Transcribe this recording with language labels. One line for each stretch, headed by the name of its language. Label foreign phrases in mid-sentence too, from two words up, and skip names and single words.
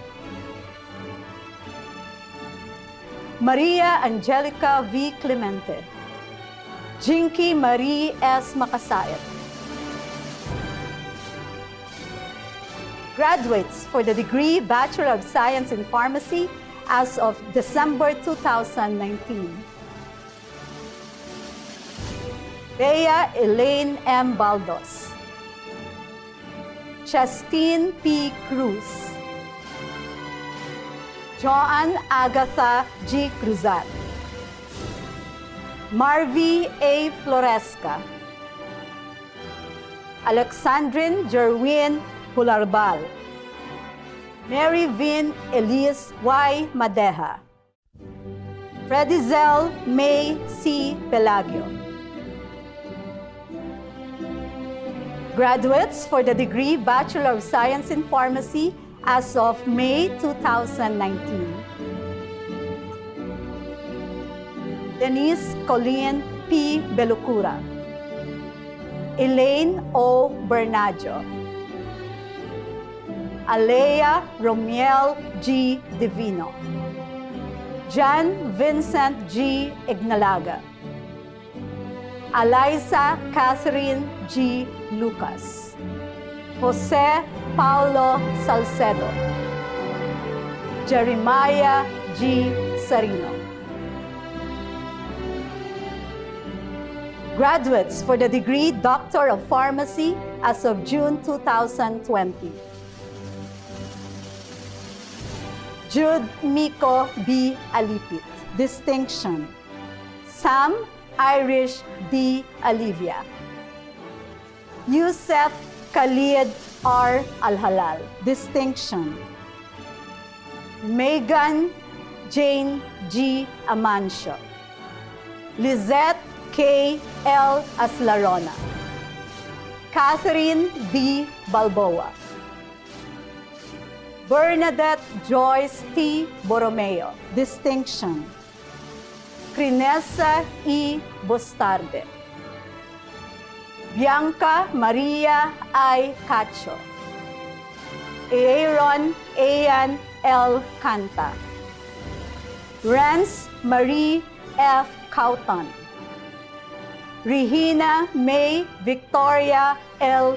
English: Maria Angelica V. Clemente, Jinky Marie S. Makasait. Graduates for the degree Bachelor of Science in Pharmacy as of December 2019. Bea Elaine M. Baldos, Chastine P. Cruz, Joanne Agatha G. Cruzat, Marvy A. Floresca, Alexandrine Jerwin Hularbal, Mary Vin Elise Y. Madeja, Fredizel May C. Pelagio. Graduates for the degree Bachelor of Science in Pharmacy as of May 2019. Denise Colleen P. Belucura, Elaine O. Bernaggio, Alea Romiel G. Divino, John Vincent G. Ignalaga, Eliza Catherine G. Lucas, Jose Paulo Salcedo, Jeremiah G. Sarino. Graduates for the degree Doctor of Pharmacy as of June 2020. Jude Miko B. Alipit, distinction. Sam Irish D. Alivia. Yusef Khalid R. Alhalal, distinction. Megan Jane G. Amancio. Lizette K. L. Aslarona. Catherine D. Balboa. Bernadette Joyce T. Borromeo, distinction. Crinessa E. Bustarde. Bianca Maria I. Cacho. Aaron Ayan L. Canta. Renz Marie F. Cauton. Regina May Victoria L.